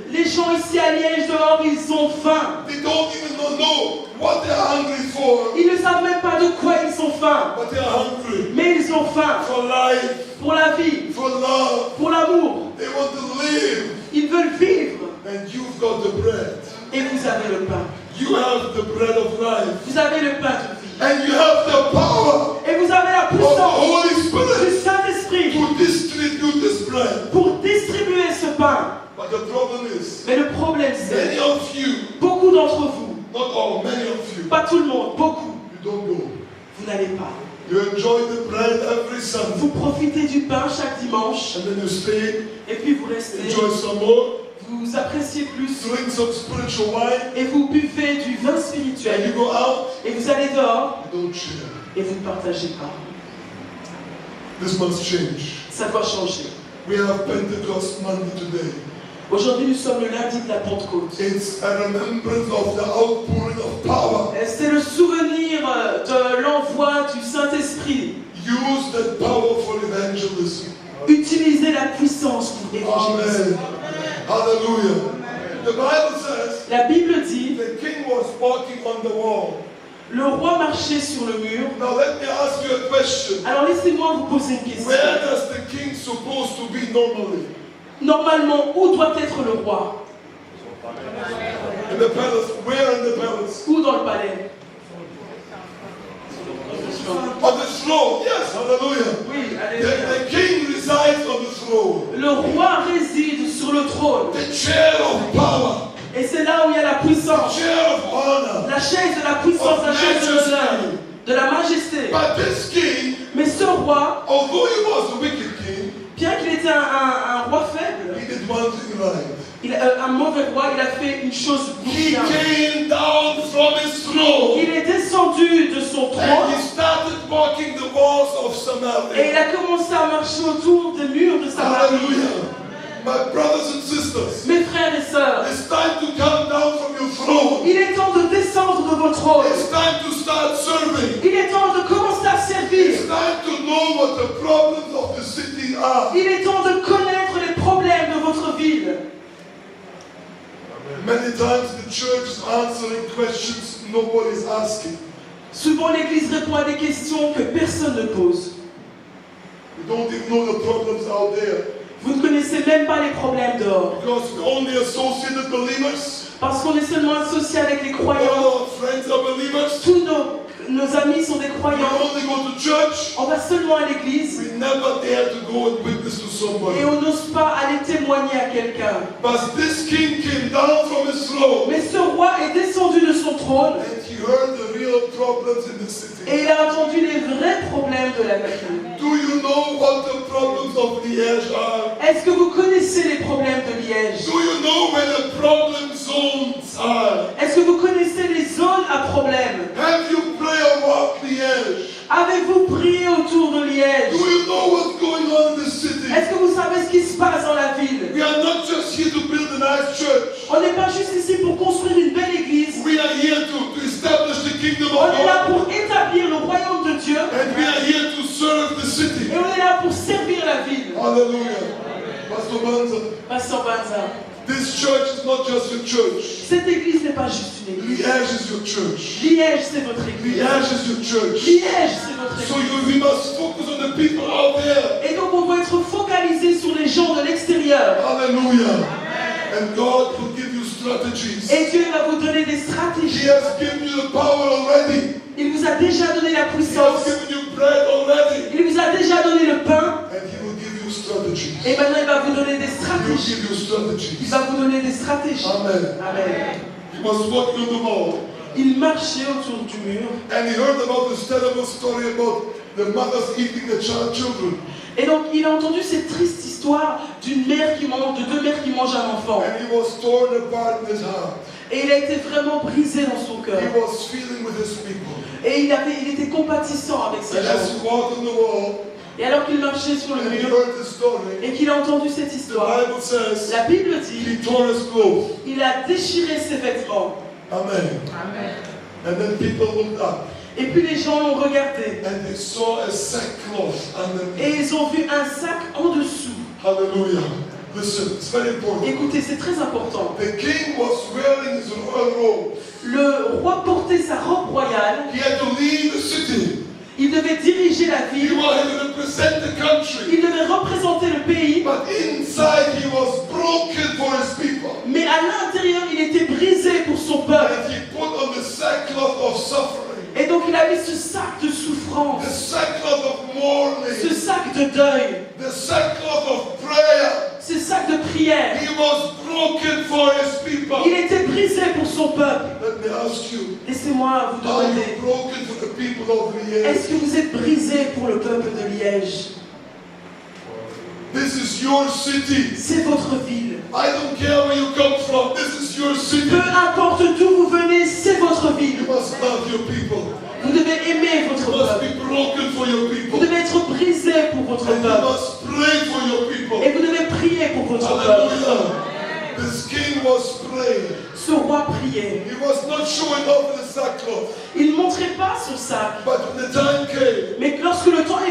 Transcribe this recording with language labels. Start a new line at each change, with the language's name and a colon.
French: Les gens ici à Liège dehors, ils ont faim.
English: They don't even know what they are hungry for,
French: Ils ne savent même pas de quoi ils ont faim.
English: but they are hungry
French: Mais ils ont faim
English: for life,
French: pour la vie,
English: for love.
French: pour l'amour.
English: They want to live.
French: Ils veulent vivre.
English: And you've got the bread.
French: Et vous avez le pain.
English: You have the bread of life.
French: Vous avez le pain de vie.
English: And you have the power
French: Et vous avez la
English: of the
French: puissance
English: Holy
French: du
English: Spirit
French: Saint-Esprit
English: to distribute this bread.
French: pour distribuer ce pain.
English: But the problem is,
French: Mais le problème
English: many
French: c'est,
English: of you,
French: beaucoup d'entre vous,
English: not all, many of you,
French: pas tout le monde, beaucoup,
English: you don't go.
French: vous n'allez pas.
English: You enjoy the bread every Sunday.
French: Vous profitez du pain chaque dimanche
English: And then you stay,
French: et puis vous restez,
English: enjoy some more,
French: vous appréciez plus
English: drink some spiritual wine,
French: et vous buvez du vin
English: and
French: spirituel
English: you go out,
French: et vous allez dehors
English: you don't share.
French: et vous ne partagez pas.
English: This must change.
French: Ça doit changer.
English: We have Pentecost Monday today.
French: Aujourd'hui, nous sommes le lundi de la Pentecôte.
English: It's a remembrance of the outpouring of power.
French: C'est le souvenir de l'envoi du Saint-Esprit.
English: Use that power for evangelism.
French: Utilisez la puissance pour évangéliser.
English: Amen. Hallelujah. The Bible says
French: La Bible dit,
English: the king was walking on the wall.
French: le roi marchait sur le mur.
English: Now let me ask you a question.
French: Alors laissez-moi vous poser une question.
English: Where does the king supposed to be normally?
French: Normalement, où doit être le roi?
English: In the palace. Where in the palace?
French: Où dans le palais?
English: On the throne. Yes, hallelujah.
French: Oui,
English: The
French: allez.
English: king resides on the throne.
French: Le roi réside sur le trône.
English: The chair of power.
French: Et c'est là où il y a la puissance.
English: Chair of honor.
French: La chaise de la puissance, la chaise de l'honneur, de la majesté.
English: But this king,
French: Mais ce roi,
English: although he was a wicked king,
French: bien qu'il était un roi faible,
English: he did one thing right.
French: un mauvais roi, il a fait une chose
English: He
French: bien.
English: came down from his throne
French: Il est descendu de son
English: and
French: trône
English: he started walking the walls of
French: et
English: Samaria.
French: il a commencé à marcher autour des murs de Samarie.
English: Hallelujah. My brothers and sisters,
French: Mes frères et sœurs,
English: it's time to come down from your throne.
French: il est temps de descendre de vos trônes.
English: It's time to start serving.
French: Il est temps de commencer à servir.
English: It's time to know what the problems of the city are.
French: Il est temps de connaître les problèmes de votre ville.
English: Many times the church is answering questions nobody is asking.
French: Souvent, l'Église répond à des questions que personne ne pose.
English: We don't even know the problems out there.
French: Vous ne connaissez même pas les problèmes dehors.
English: Because we only associated believers.
French: Parce qu'on est seulement associé avec les
English: All
French: croyants.
English: our friends are believers.
French: Tous nos amis sont des
English: We
French: croyants.
English: only go to church.
French: On va seulement à l'église
English: We never dare to go and witness to
French: et
English: somebody.
French: on n'ose pas aller témoigner à quelqu'un.
English: But this king came down from his throne
French: Mais ce roi est descendu de son trône
English: and he heard the real problems in the city.
French: et il a entendu les vrais problèmes de la ville.
English: Do you know what the problems of Liège are?
French: Est-ce que vous connaissez les problèmes de Liège?
English: Do you know where the problem zones are?
French: Est-ce que vous connaissez les zones à problème?
English: Have you prayed about Liège?
French: Avez-vous prié autour de Liège?
English: Do you know what's going on in the city?
French: Est-ce que vous savez ce qui se passe dans la ville?
English: We are not just here to build a nice church.
French: On n'est pas juste ici pour construire une belle église.
English: We are here to establish the kingdom
French: On
English: of
French: est là
English: God.
French: pour établir le royaume de Dieu
English: And we are here to serve the city.
French: et on est là pour servir la ville.
English: Hallelujah. Pastor Banza,
French: Pasteur Banza,
English: this church is not just your church.
French: cette église n'est pas juste une église.
English: Liège is your church.
French: Liège, c'est votre église.
English: Liège is your church.
French: Liège, c'est votre
English: So
French: église.
English: we must focus on the people out there.
French: Et donc on doit être focalisé sur les gens de l'extérieur.
English: Hallelujah. And God will give you strategies.
French: Et Dieu va vous donner des
English: He
French: stratégies.
English: has given you the power already.
French: Il vous a déjà donné la
English: He has
French: puissance.
English: given you bread already.
French: Il vous a déjà donné le pain.
English: And He will give you strategies.
French: Et maintenant il va vous donner des
English: He will
French: stratégies.
English: give you
French: Il
English: strategies.
French: va vous donner des stratégies.
English: Amen.
French: Amen.
English: He was walking on the wall.
French: Il marchait autour du mur.
English: And he heard about this terrible story about the mothers eating the children.
French: Et donc il a entendu cette triste histoire d'une mère qui mange, de deux mères qui mangent un enfant.
English: And he was torn apart in his heart.
French: Et il a été vraiment brisé dans son cœur.
English: He was feeling with his people.
French: Et il était compatissant avec ces
English: And as
French: gens.
English: he walked on the wall,
French: Et alors qu'il marchait sur le
English: and he
French: mur
English: heard this story,
French: et qu'il a entendu cette
English: the
French: histoire,
English: Bible says
French: la Bible dit,
English: he tore his clothes.
French: il a déchiré ses vêtements.
English: Amen.
French: Amen.
English: And then people looked up.
French: Et puis les gens l'ont regardé.
English: and they saw a sackcloth underneath.
French: Et ils ont vu un sac en dessous.
English: Hallelujah. Listen, it's very important.
French: Écoutez, c'est très important.
English: The king was wearing his royal robe.
French: Le roi portait sa robe royale.
English: He had to leave the city.
French: Il devait diriger la
English: He
French: ville.
English: had to represent the country.
French: Il devait représenter le pays.
English: But inside he was broken for his people.
French: Mais à l'intérieur, il était brisé pour son peuple.
English: And he put on the sackcloth of suffering.
French: Et donc il a mis ce sac de souffrance,
English: The sackcloth of mourning.
French: ce sac de deuil,
English: The sackcloth of prayer.
French: ce sac de prière.
English: He was broken for his people.
French: Il était brisé pour son peuple.
English: Let me ask you,
French: Laissez-moi vous
English: are
French: demander,
English: you broken for the people of Liège?
French: est-ce que vous êtes brisé pour le peuple de Liège?
English: This is your city.
French: C'est votre ville.
English: I don't care where you come from. This is your city.
French: Peu importe d'où vous venez, c'est votre
English: You
French: ville.
English: must love your people.
French: Vous devez aimer votre
English: You must
French: peuple.
English: be broken for your
French: Vous
English: people.
French: devez être brisé pour votre
English: And you
French: peuple.
English: must pray for your people.
French: Et vous devez prier pour votre peuple.
English: Hallelujah. This king was praying.
French: Ce roi priait.
English: He was not showing off the sackcloth.
French: Il ne montrait pas son sac.
English: But when the time came,
French: Mais lorsque le temps est